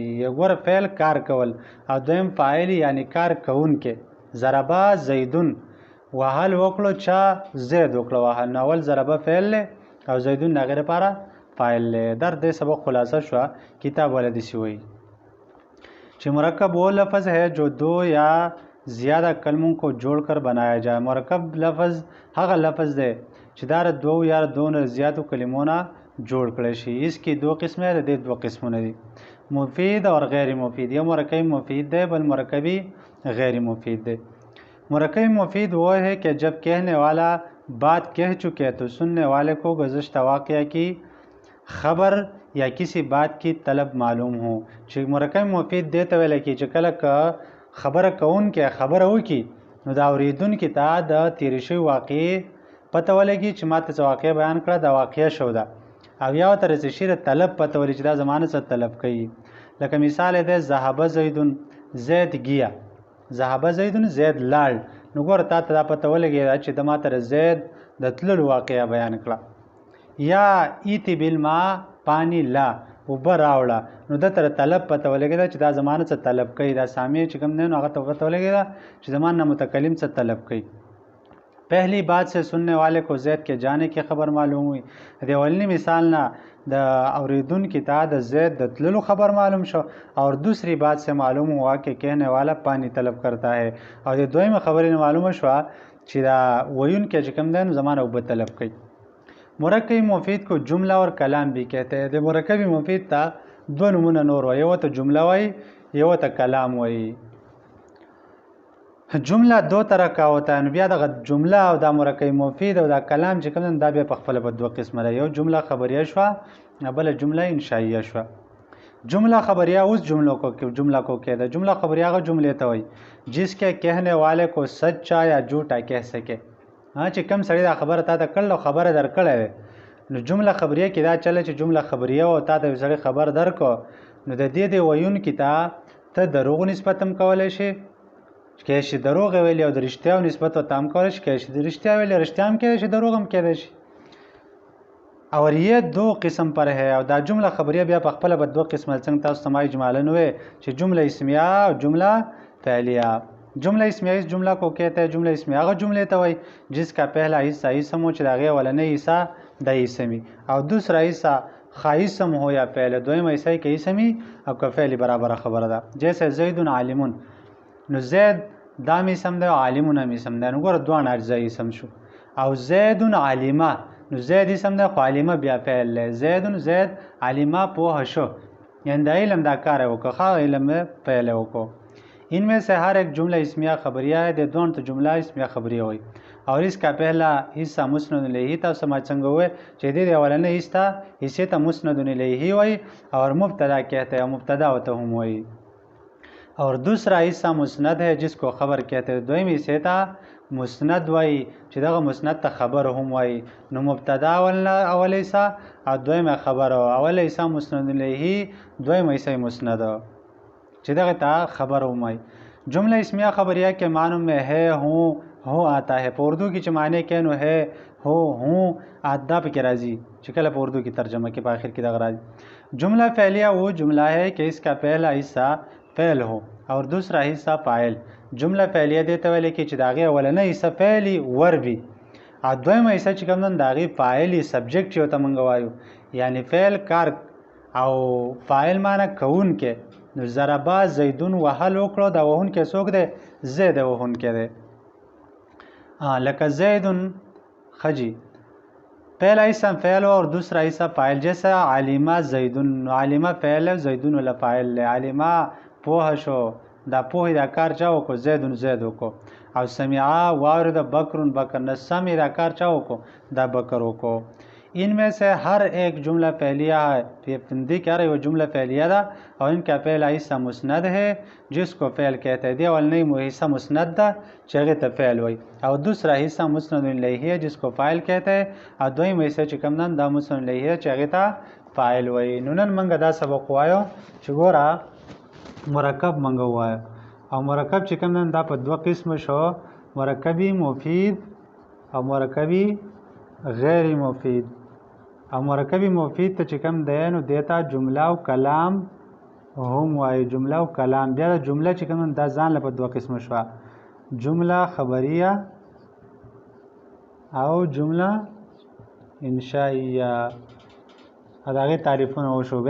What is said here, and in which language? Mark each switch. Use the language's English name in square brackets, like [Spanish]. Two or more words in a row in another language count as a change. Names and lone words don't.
[Pashto] یو ګوره فعل کار کول او دویم فاعلي یعنی کار کوونکی. [Arabic] ضربه زیدون [Pashto] وهل وکړو، چا زید وکړو وهل، نو اول ضربه فعل دی او زیدون د هغې لپاره فاعل دی. در دې سبق خلاصه شوه. کتاب والا داسې وایي چې [Urdu] مرکب وہ لفظ ہے جو دو یا زیادہ کلموں کو جوڑ کر بنایا جائے. مرکب لفظ [Pashto] هغه لفظ دی چې دا دو یا دو نه زیاتو کلمو نه جوړ کړی شي. [Urdu] اس کی دو قسمیں [Pashto] د دې 2 قسمونه دي، [Urdu] مفید اور غیر مفید. یو مرکب مفید ہے، بل مرکبی غیر مفید ہے. مرکب مفید وہ ہے کہ جب کہنے والا بات کہہ چکے تو سننے والے کو گزشتہ واقعہ کی خبر یا کسی بات کی طلب معلوم ہو. [Pashto] چې مرکب مفید دی ته ویل کی چې کله خبره کوونکی خبره وکړي نو دا اورېدونکي ته د تېرې شوي واقعې پته ولګي چې ما ته څه واقعه بیان کړه، دا واقعه شو ده، او یا ورته څه شي د طلب پته ولګي چې دا زما نه څه طلب کوي. لکه مثال یې دی [Arabic] ذهب زیدون [Urdu] زید گیا، [Arabic] ذهب زیدون [Pashto] زید لاړ. نو ګوره تا ته دا پته ولګېده چې د ما ته زید د تللو واقعه بیان کړه. یا [Arabic] ایتی بالماء [Urdu] پانی لا [Pashto] اوبه راوړه، نو د تر طلب پته ولګېده چې دا زما نه څه طلب کوي، دا سامع چې کوم دی نو هغه ته پته ولګېده چې زما نه متکلم څه طلب کوي. [Urdu] پہلی بات سے سننے والے کو زید کے جانے کی خبر معلوم ہوئی. [Pashto] د اولنی مثال نه د اوریدونکي ته د زید د تللو خبر معلوم شو. [Urdu] اور دوسری بات سے معلوم ہوا کہ کہنے والا پانی طلب کرتا ہے. [Pashto] او د دویمه خبرې نه معلومه شوه چې دا ویونکی چې کوم دی نو زما نه اوبه طلب کوي. [Urdu] مرکب مفید کو جمله اور کلام بھی کہتے ہیں. [Pashto] د مرکب مفید ته 2 نمونه نور وایي، یو ته جمله وایي، یو ته کلام وایي. [Urdu] جمله 2 طرح کا ہوتا ہے. [Pashto] نو بیا دغه جمله او دا مرکب مفید او دا کلام چې کوم دا بیا په خپل په 2 قسمه ده. یو جمله خبریه شوه، بل جمله انشائیه شوه. [Urdu] جمله خبریه اس جملوں کو کہتے ہیں. جمله خبریه [Pashto] هغه جملې ته وایي [Urdu] جس کے کہنے والے کو سچا یا جھوٹا کہہ سکے. [Pashto] چې کوم سړی دا خبره تا ته کړل او خبره درکړې نو جمله خبریه کې دا چله چې جمله خبریه او تا ته سړی خبر درکو نو د دې د ویونکي ته دروغ نسبت هم کولی شي، که شي دروغ ویلی او د رښتیاو نسبت ورته هم کولی شي، که شي د رښتیا ویلی رښتیا هم کېدی شي، دروغ هم کېدی شي. [Urdu] اور یہ 2 قسم پر ہے. [Pashto] او دا جمله خبریه بیا په خپله به 2 قسمه څنګه تاسو ته ما اجمالا وویل چې جمله اسمیه او جمله فعلیه. [Urdu] جمله اسمیه اس جمله کو کہتے ہیں. جمله اسمیه [Pashto] هغه جملې ته وایي [Urdu] جس کا پہلا حصہ اسم ہو [Pashto] چې د هغې اولنی حصہ د اسم او [Urdu] دوسرا حصہ خا اسم ہو یا فعل. [Pashto] دویمه حصہ که اسمی او که فعل برابره خبره ده. جیسے زید عالمون، نو زید دا اسم ده او عالمون هم اسم ده. نو ګوره دوه اجزا اسم شو. او زید عالمه، نو زید اسم ده خو عالمه بیا فعل ده. زید عالمه پوه شو، یعنی د علم دا کار وکړه، خا علم فعل وکړو. [Urdu] ان میں سے ہر ایک جملہ اسمیہ خبریہ ہے. [Pashto] د دوه ته جمله اسمیہ خبریہ وایي. [Urdu] اور اس کا پہلا حصہ مسند الیہ [Pashto] تاسو ما څنګه وایي چې د اولنۍ حصے ته مسند الیہ وایي [Urdu] اور مبتدا کہتے ہیں، مبتدا ہوتا [Pashto] هم وایي. [Urdu] اور دوسرا حصہ مسند ہے جس کو خبر کہتے ہیں. [Pashto] دویم حصے ته مسند وایي چې دغه مسند ته خبر هم وایي. نو مبتدا اول حصہ او دویمه خبر، اول حصہ مسند الیہ، دویمه حصہ مسند چې دغه ته خبر هم وایي. [Urdu] جمله اسمیہ خبریہ کے معنی میں ہے ہو آتا ہے. [Pashto] په اردو کې چې معنی کې نو [Urdu] ہے ہوں [Pashto] آدا پکې راځي چې کله په اردو کې ترجمه کې په آخر کې دغه راځي. [Urdu] جمله فعلیہ وہ جملہ ہے کہ اس کا پہلا حصہ فعل ہو اور دوسرا حصہ فاعل. [Pashto] جمله فعلیه دې ته ویل کې چې د هغې اولنۍ حصه فعلي ور وي او دویمه حصه چې کوم د هغې فاعلي سبجیکټ چې ورته موږ وایو، یعنی فعل کار او فاعل معنی کوونکی. نو [Arabic] ضربه زیدون [Pashto] وهل وکړو، دا وهونکی څوک دی؟ زید وهونکی دی. لکه زیدون خجی، [Urdu] پہلا حصہ فعل اور دوسرا حصہ فاعل. جیسا [Arabic] عالمہ زیدون، [Urdu] عالمہ فعل زیدون ولا فاعل. [Pashto] عالمہ پوه شو، دا پوه دا کار چا وکړو؟ زیدون زید وکړو. او سمعا واورد بکرون بکر، نه سمع دا کار چا وکړو؟ دا بکر وکړو. [Urdu] ان میں سے ہر ایک جملہ فعلیہ ہے. دی کہہ رہے وہ جملہ فعلیہ دا اور ان کا پہلا حصہ مسند ہے جس کو فعل کہتے ہیں. [Pashto] دی اولنی حصہ مسند دا چې هغې ته فعل وایي، او [Urdu] دوسرا حصہ مسند الیہ جس کو فاعل کہتے ہیں، [Pashto] او دویم حصہ چې کوم نن دا مسند الیہ چې هغې ته فاعل وایي. نو نن موږ دا سبق وایو چې ګوره مرکب موږ ووایو، او مرکب چې کوم نن دا په 2 قسم شو، مرکبی مفید او مرکبی غیر مفید. او مرکبی مفید ته چې کوم دی نو دیتا جمله او کلام هم وایي. جمله او کلام بیا د جمله چې کوم دا ځان له په 2 قسمه شوه، جمله خبریه او جمله انشائیه. د هغې تعریفونه وشو.